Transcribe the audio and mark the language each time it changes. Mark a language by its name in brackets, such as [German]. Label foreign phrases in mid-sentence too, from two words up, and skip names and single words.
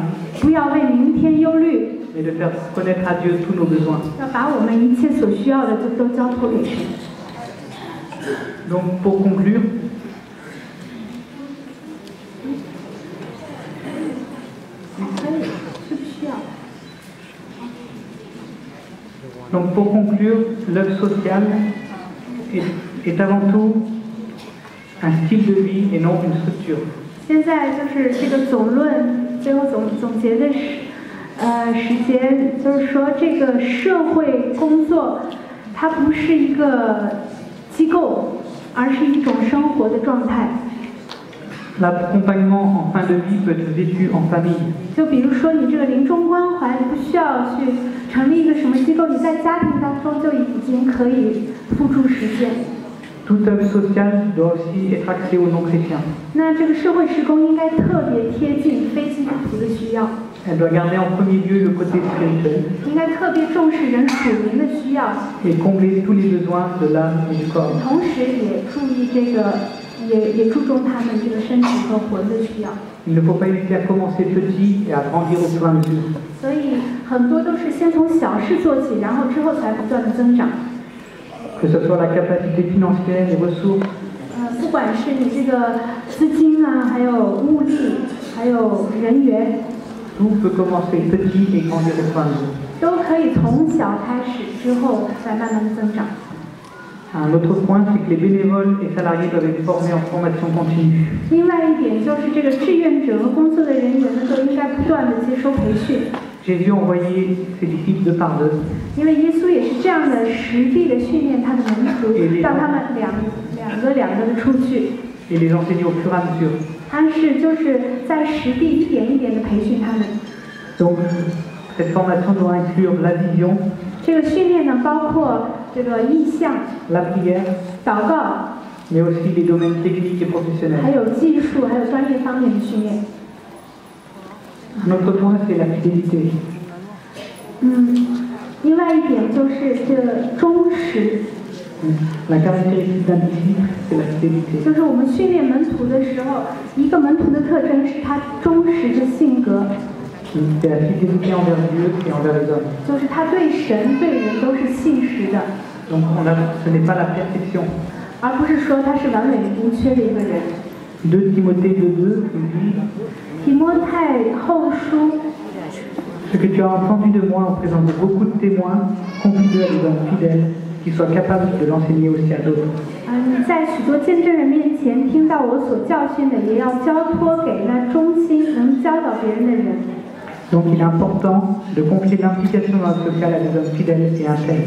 [Chinese] 不要为明天忧虑， [French] mais de faire connaître à Dieu tous nos besoins. [Chinese] 要把我们一切所需要的就都交托给神。 [French] Donc, pour conclure, l'œuvre sociale est avant tout un style de vie et non une structure. [Chinese] 现在就是这个总论，最后总结的时间，就是说这个社会工作，它不是一个机构，而是一种生活的状态。 [French] L'accompagnement en fin de vie peut être vécu en famille. [Chinese] 就比如说你这个临终关怀，你不需要去成立一个什么机构，你在家庭当中就已经可以付诸实践。 [French] Toute œuvre sociale doit aussi être axée aux non-chrétiens. [Chinese] 那这个社会事工应该特别贴近非基督徒的需要， [French] Elle doit garder en premier lieu le côté spirituel [Chinese] 应该特别重视人属灵的需要， [French] et combler tous les besoins de l'âme et du corps. [Chinese] 同时也注意这个，也注重他们这个身体和魂的需要。 [French] Il ne faut pas hésiter à commencer petit et à grandir au fur et à mesure. [Chinese] 所以很多都是先从小事做起，然后之后才不断的增长。 [French] Que ce soit la capacité financière, les ressources, [Chinese] 不管是你这个资金啊，还有物力，还有人员， [French] tout peut commencer petit et grandir au fur et à mesure. [Chinese] 都可以从小开始，之后再慢慢的增长。 [French] Un autre point, c'est que les bénévoles et salariés doivent être formés en formation continue. [Chinese] 另外一点就是这个志愿者和工作的人员呢，都应该不断的接受培训。 [French] Jésus envoyait ses disciples deux par deux. [Chinese] 因为耶稣也是这样的实地的训练他的门徒，让他们两个的出去。 [French] Et les enseigner au fur et à mesure. [Chinese] 他是就是在实地一点一点的培训他们。 [French] Donc, cette formation doit inclure la vision, [Chinese] 这个训练呢，包括这个意向、 [French] la prière, [Chinese] 祷告， [French] mais aussi les domaines techniques et [Chinese] 还 [French] professionnels. [Chinese] 有技术，还有专业方面的训练。 [French] Un autre point, c'est la fidélité. [Chinese] 另外一点就是这个忠实， [French] La caractéristique d'un disciple, c'est la fidélité. [Chinese] 就是我们训练门徒的时候，一个门徒的特征是他忠实的性格， [French] C'est la fidélité envers Dieu et envers les hommes. [Chinese] 就是他对神对人都是信实的， [French] Donc, ce n'est pas la perfection. [Chinese] 而不是说他是完美无缺的一个人。 [French] 2 Timothée 2.2 nous dit [Chinese] 提摩太后书 [French] Ce que tu as entendu de moi en présence de beaucoup de témoins, confie-le à des hommes fidèles qui soient capables de l'enseigner aussi à d'autres. [Chinese] 你在许多见证人面前听到我所教训的，也要交托给那忠心能教导别人的人。 [French] Donc il est important de confier l'implication dans le social à des hommes fidèles et intègres.